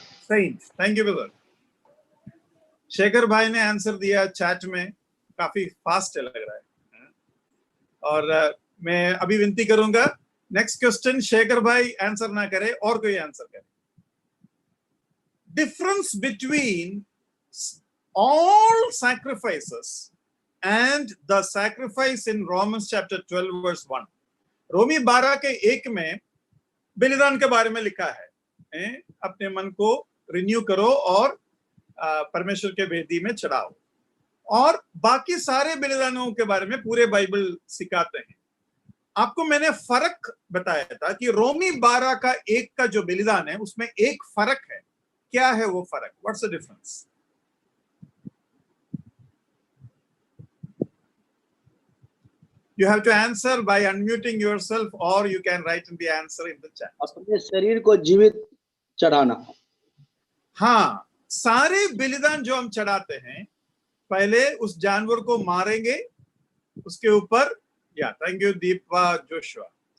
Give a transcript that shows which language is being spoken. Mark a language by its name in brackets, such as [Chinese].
[English] Saint. Thank you brother. [Hindi] Shekhar भाई ने answer दिया चैट में, काफी फास्ट लग रहा है। और मैं अभी विनती करूंगा, नेक्स्ट क्वेश्चन शेखर भाई आंसर ना करे और कोई आंसर करे। [English] Difference between all sacrifices and the sacrifice in Romans chapter 12 verse 1. [Hindi] रोमी 12 के 1 में बलिदान के बारे में लिखा है, अपने मन को रिन्यू करो और परमेश्वर के वेदी में चढ़ाओ, और बाकी सारे बलिदानों के बारे में पूरे बाइबल सिखाते हैं। आपको मैंने फर्क बताया था कि रोमी 12 का 1 का जो बलिदान है उसमें एक फर्क है। क्या है वो फर्क? [English] What's the difference? You have to answer by unmuting yourself, or you can write in the answer in the chat. [Hindi] अपने शरीर को जीवित चढ़ाना। हाँ, सारे बलिदान जो हम चढ़ाते हैं, पहले उस जानवर को मारेंगे, उसके ऊपर थैंक यू दीपा जोशुआ।